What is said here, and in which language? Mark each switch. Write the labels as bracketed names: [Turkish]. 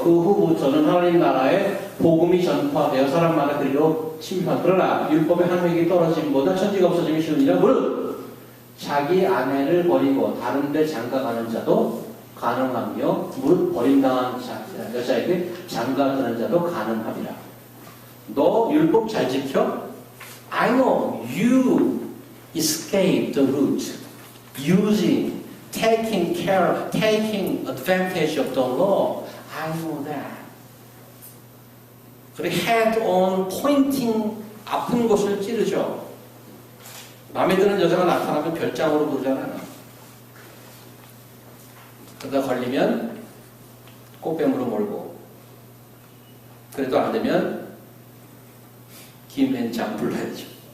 [Korean] 그 후부터는 하나님 나라의 복음이 전파되어 사람마다 그리로 침입한. 그러나 율법의 한 획이 떨어짐보다 천지가 없어짐이 쉬우니라. 무릇 자기 아내를 버리고 다른 데 장가가는 자도 가능하며 무릇 버림당한 여자에게 장가드는 자도 가능하리라. 너 율법 잘 지켜? [English] I know you escaped the root using, taking care, taking advantage of the law. I know that. [Korean] 그리고 [English] head on pointing [Korean] 아픈 곳을 찌르죠. 마음에 드는 여자가 나타나면 별장으로 부르잖아요. 그러다 걸리면 꽃뱀으로 몰고, 그래도 안 되면 김앤장 불러야죠.